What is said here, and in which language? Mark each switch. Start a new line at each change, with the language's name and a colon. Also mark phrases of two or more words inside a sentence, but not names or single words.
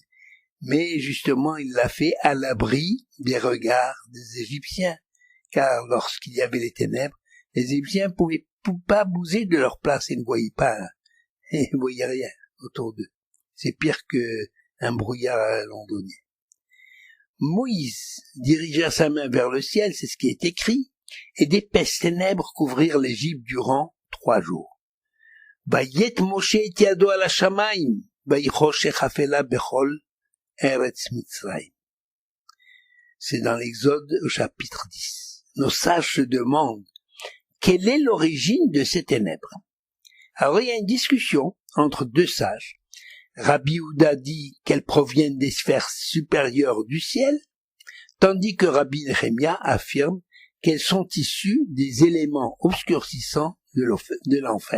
French: Mais justement, il l'a fait à l'abri des regards des Égyptiens, car lorsqu'il y avait les ténèbres, les Égyptiens ne pouvaient pas bouger de leur place et ne voyaient rien autour d'eux. C'est pire qu'un brouillard londonien. Moïse dirigea sa main vers le ciel, c'est ce qui est écrit, et d'épaisses ténèbres couvrirent l'Égypte durant 3 jours.
Hebrew: ויט משה את ידו על השמים, ויהי חשך אפלה בכל ארץ מצרים.
French: C'est dans l'Exode au chapitre 10. Nos sages se demandent quelle est l'origine de ces ténèbres. Alors il y a une discussion entre 2 sages. Rabbi Yehuda dit qu'elles proviennent des sphères supérieures du ciel, tandis que Rabbi Nehemia affirme qu'elles sont issues des éléments obscurcissants de l'enfer.